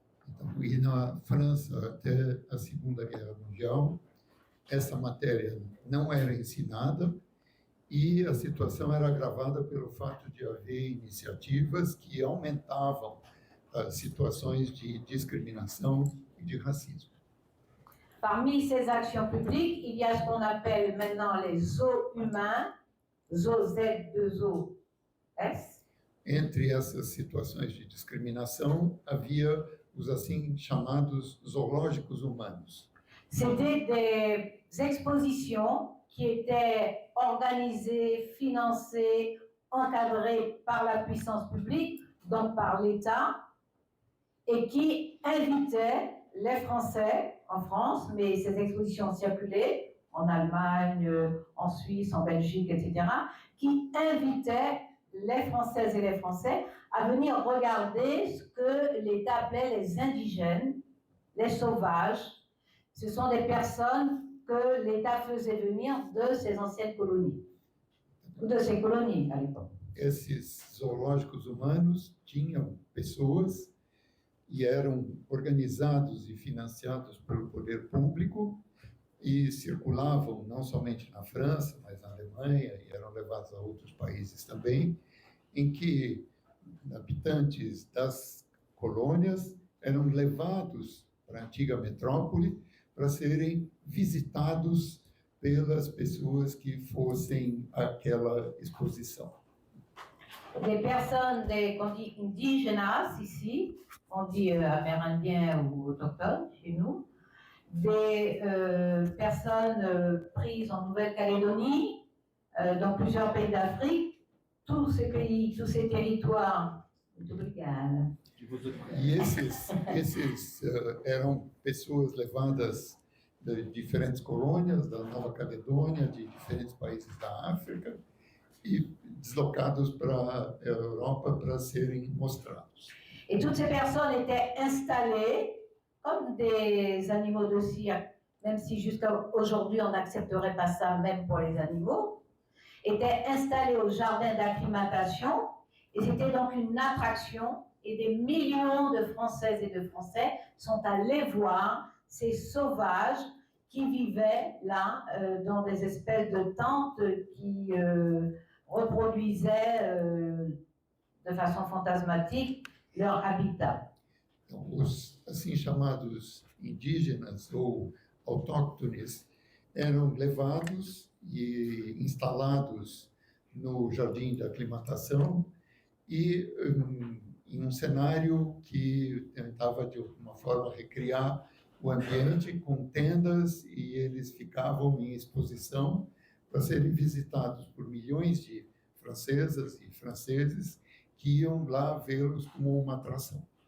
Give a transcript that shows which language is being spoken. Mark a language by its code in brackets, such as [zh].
[pt] Então, e na França, até a Segunda Guerra Mundial, essa matéria não era ensinada e a situação era agravada pelo fato de haver iniciativas que aumentavam as situações de discriminação e de racismo. [fr] Parmi ces actions publiques, il y a ce qu'on appelle maintenant les zoos humains, zoos Z2OS. [pt] Entre essas situações de discriminação, havia os assim chamados zoológicos humanos. [fr] C'était des expositions qui étaient organisées, financées, encadrées par la puissance publique, donc par l'État, et qui invitaient les Français en France, mais ces expositions circulaient en Allemagne, en Suisse, en Belgique, etc., qui invitaient les Françaises et les Français à venir regarder ce que l'État appelait les indigènes, les sauvages. Ce sont des personnes que l'État faisait venir de ses anciennes colonies, ou de ses colonies à l'époque. [pt] Esses zoológicos humanos tinham pessoas e eram organizados e financiados pelo poder público e circulavam não somente na França, mas na Alemanha, e eram levados a outros países também, em que habitantes das colônias eram levados para a antiga metrópole para serem visitados pelas pessoas que fossem àquela exposição. [fr] Des personnes, qu'on dit indígenas ici, on dit amérindiens ou autochtones chez nous, des personnes prises en Nouvelle-Calédonie, dans plusieurs pays d'Afrique, tous ces pays, tous ces territoires. [pt] Muito obrigada. E esses eram pessoas levadas de diferentes colônias da Nova Caledônia, de diferentes países da África, e deslocados para a Europa para serem mostrados. [fr] Et toutes ces personnes étaient installées comme des animaux de cirque, même si jusqu'à aujourd'hui on n'accepterait pas ça même pour les animaux, étaient installées au jardin d'acclimatation et c'était donc une attraction et des millions de Françaises et de Français sont allés voir ces sauvages qui vivaient là dans des espèces de tentes qui reproduisaient de façon fantasmatique leur habitat. [pt] Então, os assim chamados indígenas ou autóctones eram levados e instalados no jardim de aclimatação e em um cenário que tentava de alguma forma recriar o ambiente com tendas e eles ficavam em exposição para serem visitados por milhões de francesas e franceses que iam lá vê-los como uma atração.